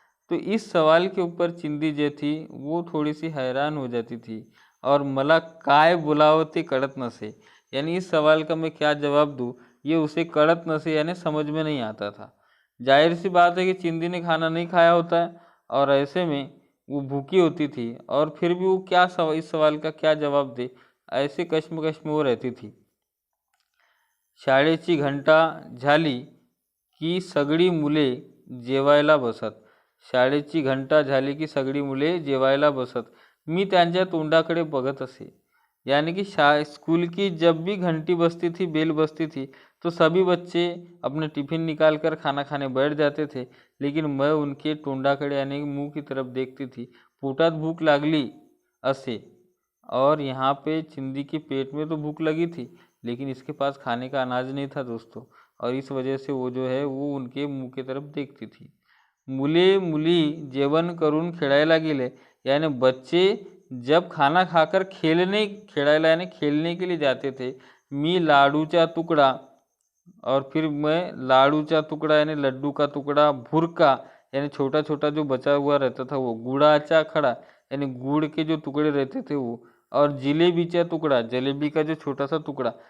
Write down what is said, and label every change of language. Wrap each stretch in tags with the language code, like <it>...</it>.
<hi>तो इस सवाल के ऊपर चिंदी जो थी वो थोड़ी सी हैरान हो जाती थी और</hi> <mr>मला काय बोलावं ते कळत नसे,</mr> <hi>यानी इस सवाल का मैं क्या जवाब दूँ ये उसे</hi> <mr>कड़त नसे</mr> <hi>यानी समझ में नहीं आता था। जाहिर सी बात है कि चिंदी ने खाना नहीं खाया होता है और ऐसे में वो भूखी होती थी और फिर भी वो क्या इस सवाल का क्या जवाब दे, ऐसे कश्मकश में वो रहती थी।</hi> <mr>शाळेची घंटा झाली की सगळी मुले जेवायला बसत। शाळेची घंटा झाली की सगळी मुले जेवायला बसत। मी त्यांच्या तोंडाकडे बघत असे।</mr> <hi>यानी कि स्कूल की जब भी घंटी बजती थी, बेल बजती थी, तो सभी बच्चे अपने टिफिन निकाल कर खाना खाने बैठ जाते थे, लेकिन मैं उनके टोंडाकडे यानी मुंह की तरफ देखती थी।</hi> <mr>पोटात भूख लागली असे,</mr> <hi>और यहाँ पे चिंदी के पेट में तो भूख लगी थी, लेकिन इसके पास खाने का अनाज नहीं था दोस्तों, और इस वजह से वो जो है वो उनके मुंह की तरफ देखती थी।</hi> <mr>मुले मुली जेवण करून खेळायला गेले,</mr> <hi>यानी बच्चे जब खाना खाकर खेळायला यानी खेलने के लिए जाते थे। मी लाडूचा तुकडा, और फिर मैं लाडूचा टुकड़ा यानी लड्डू का टुकड़ा, भुरका यानी छोटा छोटा जो बचा हुआ रहता था वो, गुड़ाचा खड़ा यानी गुड़ के जो टुकड़े रहते थे वो, और जलेबीचा टुकड़ा, जलेबी का जो छोटा सा टुकड़ा।</hi>